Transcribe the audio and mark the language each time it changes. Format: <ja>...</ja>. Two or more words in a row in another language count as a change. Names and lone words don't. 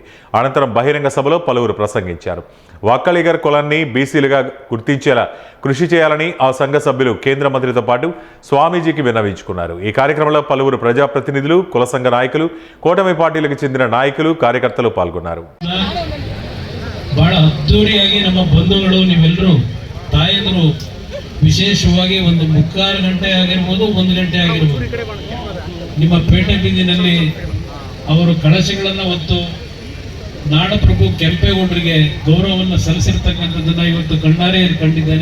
<te>అనంతరం బహిరంగ సభలో పలువురు ప్రసంగించారు. వక్కలిగర్ కులాన్ని బీసీలుగా గుర్తించేలా కృషి చేయాలని ఆ సంఘ సభ్యులు కేంద్ర మంత్రితో పాటు స్వామీజీకి విన్నవించుకున్నారు. ఈ కార్యక్రమంలో పలువురు ప్రజాప్రతినిధులు, కుల సంఘ నాయకులు, కూటమి పార్టీలకు చెందిన నాయకులు, కార్యకర్తలు పాల్గొన్నారు.</te> <kn>ಬಹಳ ಅದ್ದೂರಿಯಾಗಿ ನಮ್ಮ ಬಂಧುಗಳು ನೀವೆಲ್ಲರೂ ತಾಯಂದರು ವಿಶೇಷವಾಗಿ ಒಂದು 3/4 ಗಂಟೆ ಆಗಿರ್ಬೋದು, 1 ಗಂಟೆ ಆಗಿರ್ಬೋದು, ನಿಮ್ಮ ಪೇಟೆ ಬೀದಿನಲ್ಲಿ ಅವರು ಕಳಶಗಳನ್ನು ಹೊತ್ತು ನಾಡಪ್ರಭು ಕೆಂಪೇಗೌಡರಿಗೆ ಗೌರವವನ್ನು ಸಲ್ಲಿಸಿರ್ತಕ್ಕಂಥದ್ದನ್ನು ಇವತ್ತು ಕಣ್ಣಾರೆ ಕಂಡಿದ್ದೇನೆ.</kn>